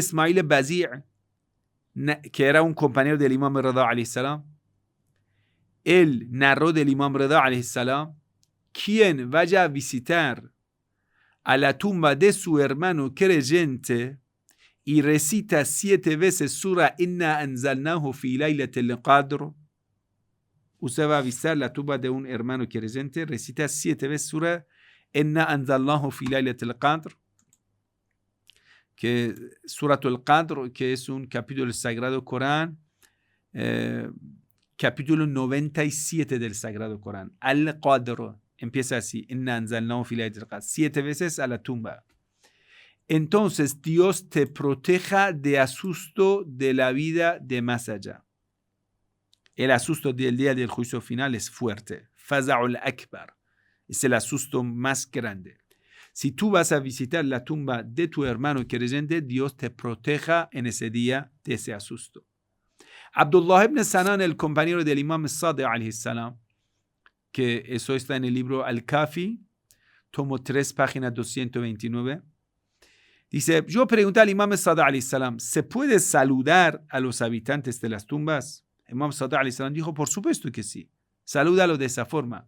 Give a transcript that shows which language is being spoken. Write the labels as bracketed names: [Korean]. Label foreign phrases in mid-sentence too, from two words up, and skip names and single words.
[Spanish] Ismail Bazi', que era un compañero del Imam Rida [Arabic] عليه السلام, [Spanish] él narró del Imam Rida [Arabic] عليه السلام, [Spanish] quien vaya a visitar a la tumba de su hermano creyente y recita 7 veces Sura [Arabic] إنا أنزلناه في ليلة القدر. [Spanish] Usted va a visitar la tumba de un hermano creyente, recita 7 veces Sura [Arabic] إنا أنزلناه في ليلة القدر, [Spanish] que Suratul Qadr, que es un capítulo del Sagrado Corán, capítulo 97 del Sagrado Corán. Al-Qadr empieza así, [Arabic] إنا أنزلناه في ليلة القدر, [Spanish] 7 veces a la tumba. Entonces Dios te proteja de asusto de la vida de más allá. El asusto del día del juicio final es fuerte. [Arabic] الفزع الأكبر. [Spanish] Es el asusto más grande. Si tú vas a visitar la tumba de tu hermano creyente, Dios te proteja en ese día de ese asusto. Abdullah ibn Sanan, el compañero del Imam Sadiq [Arabic] عليه السلام, [Spanish] que eso está en el libro Al-Kafi, tomo 3, página 229, dice, yo pregunté al Imam Sadiq [Arabic] عليه السلام, [Spanish] ¿se puede saludar a los habitantes de las tumbas? El Imam Sadiq [Arabic] عليه السلام [Spanish] dijo, por supuesto que sí, salúdalo de esa forma.